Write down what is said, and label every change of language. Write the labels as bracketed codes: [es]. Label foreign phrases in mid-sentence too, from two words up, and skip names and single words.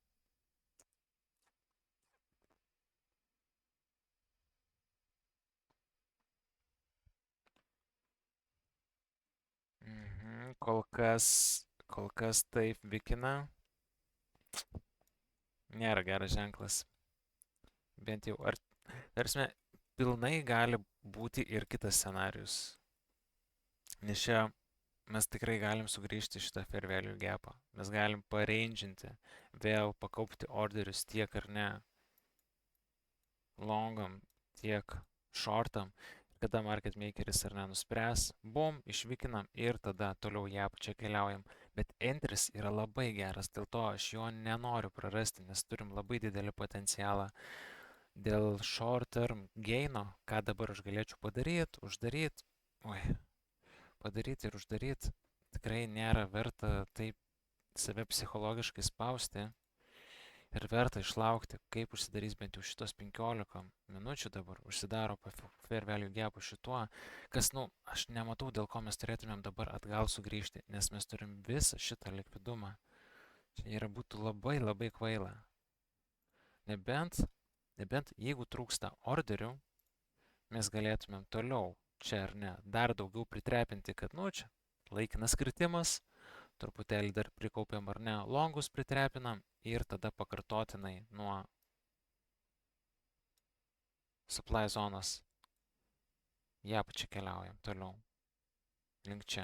[lt] Kol kas taip vikina. Nėra geras ženklas. Bent jau, tarsi, pilnai gali būti ir kitas scenarius. Nes čia mes tikrai galim sugrįžti šitą [en] fair value gapą. [lt] Mes galim paranginti, vėl pakaupti orderius tiek ar ne longam, tiek shortam. Kada [en] market makeris [lt] ar ne nuspręs, bum, išvykinam ir tada toliau ją čia keliaujam. Bet entris yra labai geras, dėl to aš jo nenoriu prarasti, nes turim labai didelį potencialą. Dėl [en] short term gaino, [lt] ką dabar aš galėčiau padaryti, uždaryti, padaryti ir uždaryti, tikrai nėra verta taip save psichologiškai spausti. Ir verta išlaukti, kaip užsidarys bent jau šitos 15 minučių dabar, užsidaro po [en] fair value gapu [lt] šituo, kas, aš nematau, dėl ko mes turėtumėm dabar atgal sugrįžti, nes mes turim visą šitą likvidumą. Čia yra būtų labai kvaila. Nebent, jeigu trūksta orderių, mes galėtumėm toliau, čia ar ne, dar daugiau pritrepinti, kad, čia laikinas kritimas, truputėlį dar prikaupiam ar ne, longus pritrepinam ir tada pakartotinai nuo [en] supply zonos [lt] ją pačią keliaujam toliau link čia.